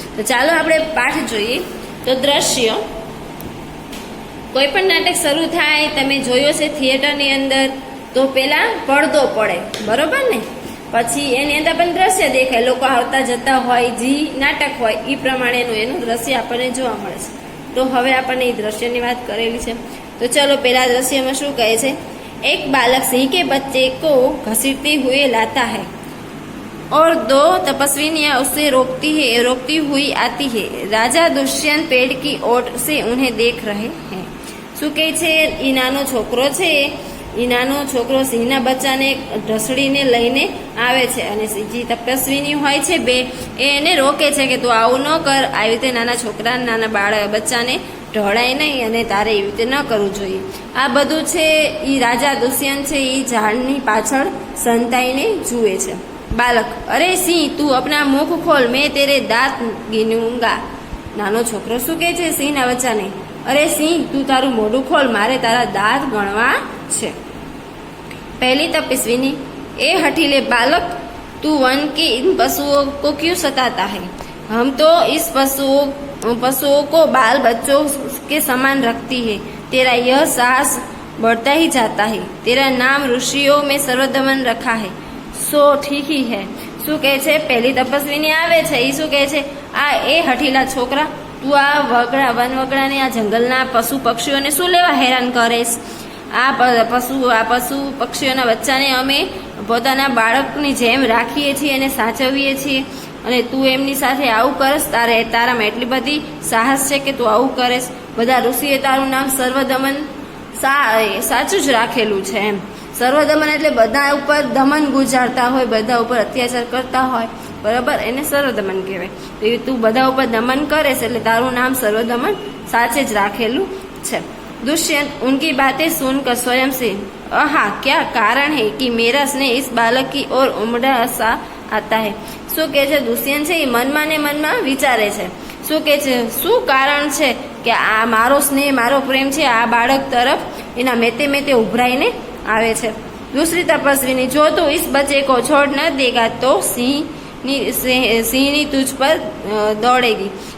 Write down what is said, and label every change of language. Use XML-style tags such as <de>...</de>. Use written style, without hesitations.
<gu>તો ચાલો આપણે પાઠ જોઈએ. તો દ્રશ્ય, કોઈ પણ નાટક શરૂ થાય તમે જોયો છે થિયેટરની અંદર તો પેલા પડદો પડે, બરોબર ને? પછી એની અંદર પણ દ્રશ્ય દેખાય, લોકો આવતા જતા હોય, જે નાટક હોય એ પ્રમાણેનું એનું દ્રશ્ય આપણને જોવા મળે છે. તો હવે આપણને એ દ્રશ્યની વાત કરેલી છે. તો ચલો પેલા દ્રશ્યમાં શું કહે છે?</gu> <hi>एक बालक सिंह के बच्चे को घसीटते हुए लाता है और 2 तपस्विनियां उसे रोकती हुई आती है. राजा दुष्यंत पेड़ की ओट से उन्हें देख रहे हैं.</hi> <gu>શું કહે છે? એ નાનો છોકરો સિંહના બચ્ચાને ઢસડીને લઈને આવે છે અને જે તપસ્વીની હોય છે 2 એને રોકે છે કે તું આવું ન કર, આવી રીતે નાના છોકરા નાના બચ્ચાને ઢોળાય નહીં અને તારે એવી રીતે ન કરવું જોઈએ. આ બધું છે એ રાજા દુષ્યંત છે એ ઝાડની પાછળ સંતાઈને જુએ છે.</gu> <hi>બાલક: અરે સિંહ, તું અપના મુખ ખોલ, મેં તેરે દાંત ગીનૂંગા.</hi> <gu>નાનો છોકરો શું કહે છે સિંહના બચ્ચાને? અરે સિંહ, તું તારું મોઢું ખોલ, મારે તારા દાંત ગણવા છે.</gu> <hi>पहली तपस्विनी: ए हठीले बालक, तू वन के इन पशुओं को क्यों सताता है? हम तो इस पशुओं को बाल बच्चों के समान रखती है. तेरा यह साहस बढ़ता ही जाता है. तेरा नाम ऋषियों में सर्वदमन रखा है, सो ठीक ही है.</hi> <gu>શું કહે છે? પહેલી તપસ્વીની આવે છે, એ શું કહે છે? એ હઠીલા છોકરા, તું આ વનવગડાને, આ જંગલના પશુ પક્ષીઓને શું લેવા હેરાન કરેશ? આ પશુ પક્ષીઓના બચ્ચાને અમે પોતાના બાળકની જેમ રાખીએ છીએ અને સાચવીએ છીએ, અને તું એમની સાથે આવું કરસ? તારામાં એટલી બધી સાહસ છે કે તું આવું કરેશ? બધા ઋષિએ તારું નામ સર્વદમન સાચું જ રાખેલું છે એમ. સર્વદમન એટલે બધા ઉપર દમન ગુજારતા હોય, બધા ઉપર અત્યાચાર કરતા હોય, બરાબર, એને સર્વદમન કહેવાય. તો તું બધા ઉપર દમન કરેશ એટલે તારું નામ સર્વદમન સાચે જ રાખેલું છે.</gu> <hi>दुष्यंत उनकी बातें सुनकर स्वयं से आहा क्या कारण है कि मेरा स्नेह इस बालक की ओर उमड़ा सा आता है.</hi> <gu>શું કહે છે? દુષ્યંત છે એ મનમાં ને મનમાં વિચારે છે. શું કહે છે? શું કારણ છે કે આ મારો સ્નેહ, મારો પ્રેમ છે આ બાળક તરફ એના મેતે મેતે ઉભરાઈને આવે છે।</gu> <hi>दूसरी तपस्विनी, जो तू इस बच्चे को छोड़ न देगा तो સિંહની તુજ પર દોડેગી।</hi>